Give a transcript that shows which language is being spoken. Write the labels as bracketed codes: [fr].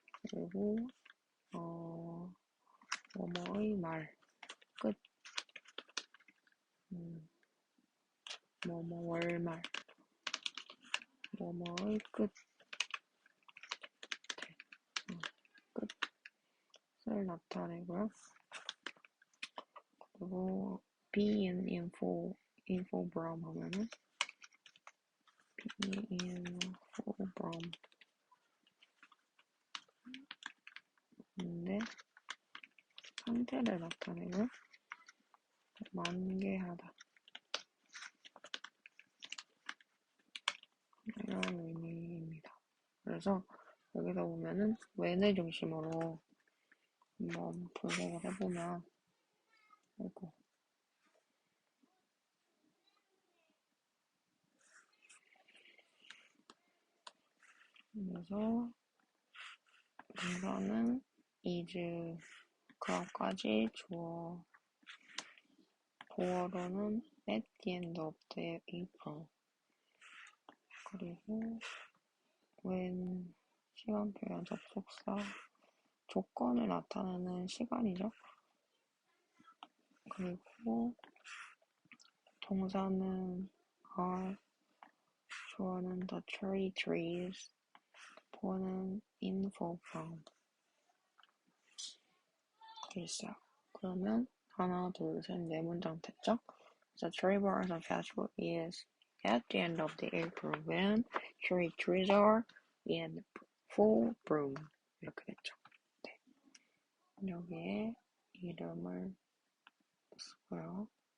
[ko] 그리고 뭐뭐의 말, 끝, 뭐뭐 월말, 뭐뭐의 끝, 끝을 나타내고요. 그리고 [en] be in info from [ko] 하면은 be in info from 인데 상태를 나타내고 만개하다 이런 의미입니다. 그래서 여기서 보면은 when을 중심으로 한번 분석을 해보면 아이고 그래서 동사는 is 그 앞까지 주어 보어로는 [en] at the end of the April [ko] 그리고 when 시간표현 접속사 조건을 나타내는 시간이죠. 그리고 동사는 are 주어는 [en] the cherry trees [ko] 보어는 [en] info from [ko] 있어요. 그러면 하나, 둘, 셋, 네 문장 됐죠? [en] The cherry blossom festival is at the end of the April when cherry trees are in full bloom. [ko] 이렇게 됐죠. 네. 여기에 이름을 쓰고요.